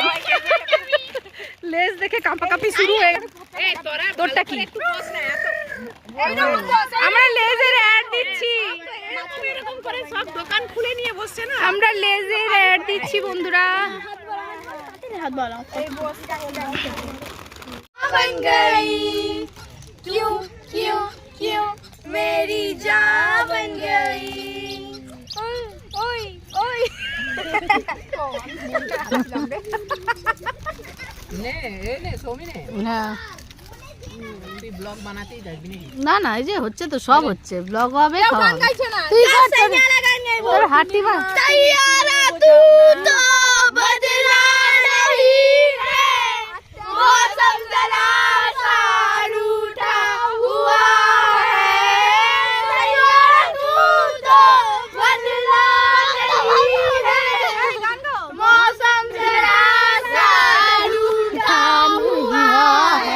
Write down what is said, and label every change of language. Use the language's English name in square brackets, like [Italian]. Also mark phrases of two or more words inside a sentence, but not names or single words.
[Bangla] লেজ দেখে কাঁপাকাঁপি শুরু হয়ে গেছে। এই তোরা তোরটা কি? একটু বস না এত। আমরা লেজের অ্যাড দিচ্ছি। এরকম করে সব দোকান খুলে নিয়ে বসছে না। আমরা লেজের অ্যাড দিচ্ছি বন্ধুরা। হাত বাড়াও। [Hindi] बन गई क्यों क्यों क्यों मेरी जान बन गई। ओए ओए [Bangla] নে সৌমি নে। হ্যাঁ তুই ব্লগ বানাতেই যাবি নাকি? না না এই যে হচ্ছে তো সব হচ্ছে ব্লগ হবে খাওয়া হবে। না। তুই কর তোর হাঁটি বা [Hindi] तैयारा तू तो बदला नहीं है, मौसम जरा सा रूठा हुआ है। तैयारा तू तो बदला नहीं है, मौसम जरा सा रूठा हुआ है।